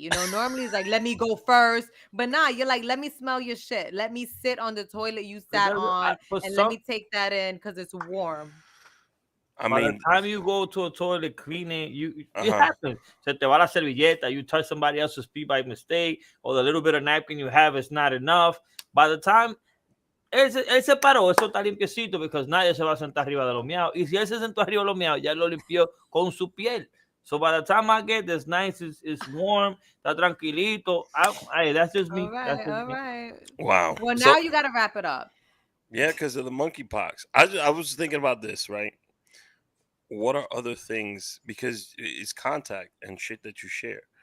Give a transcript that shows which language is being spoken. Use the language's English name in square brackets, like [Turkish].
[English] You know, normally it's like, let me go first, but nah, you're like, let me smell your shit. Let me sit on the toilet you sat on, and let me take that in because it's warm. By the time you go to a toilet cleaning, it happens. [Spanish] Se te va la servilleta, [English] you touch somebody else's pee by mistake, or the little bit of napkin you have is not enough. By the time [Spanish] él se paró, eso está limpiecito, [English] because [Spanish] nadie se va a sentar arriba de los miados. Y si él se sentó arriba de los miados, ya lo limpió con su piel. [English] So by the time I get this nice, it's warm, [Spanish] está tranquilito. [English] That's just me. All right. Wow. Well, now you got to wrap it up. Yeah, because of the monkeypox. I was thinking about this, right? What are other things, because it's contact and shit that you share.